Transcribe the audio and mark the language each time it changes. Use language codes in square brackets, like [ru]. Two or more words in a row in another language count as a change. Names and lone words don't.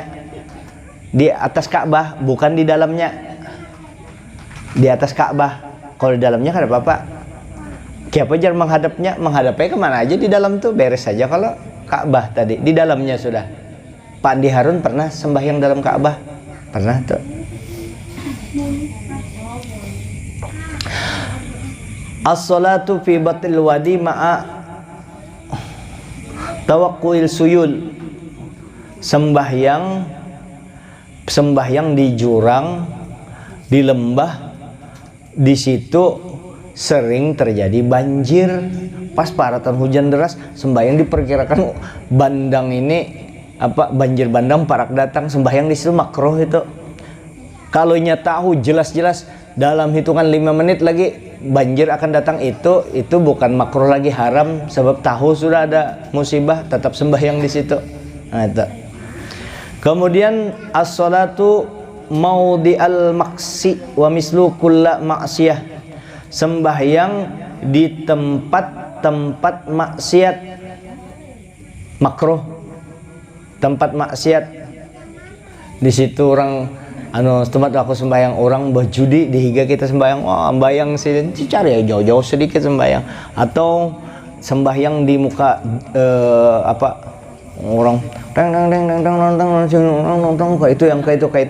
[bjn] Di atas Ka'bah, bukan di dalamnya. Di atas Ka'bah. Kalau di dalamnya kada apa-apa. Siapa jar menghadapnya? Menghadapnya kemana aja di dalam tuh beres saja. Kalau Ka'bah tadi di dalamnya sudah. Pak Andi Harun pernah sembahyang dalam Ka'bah? Pernah tuh. [ar] الصلاة في بطن الوادي مع توقع السيول. [bjn] Sembahyang di jurang, di lembah, di situ sering terjadi banjir. Pas paratan hujan deras, sembahyang diperkirakan bandang ini banjir bandang parak datang, sembahyang di situ makruh itu. Kalau tahu jelas-jelas dalam hitungan 5 menit lagi banjir akan datang, itu bukan makruh lagi, haram, sebab tahu sudah ada musibah, tetap sembahyang di situ. Nah, itu. Kemudian [ar] الصلاة موضع المعاصي ومثل كل معصية. [bjn] Sembahyang di tempat maksiat makruh, tempat maksiat. Di situ orang tempat aku sembahyang orang berjudi, dihiga kita sembahyang, sembahyang sini cari ya jauh-jauh sedikit sembahyang, atau sembahyang di muka orang kayak itu.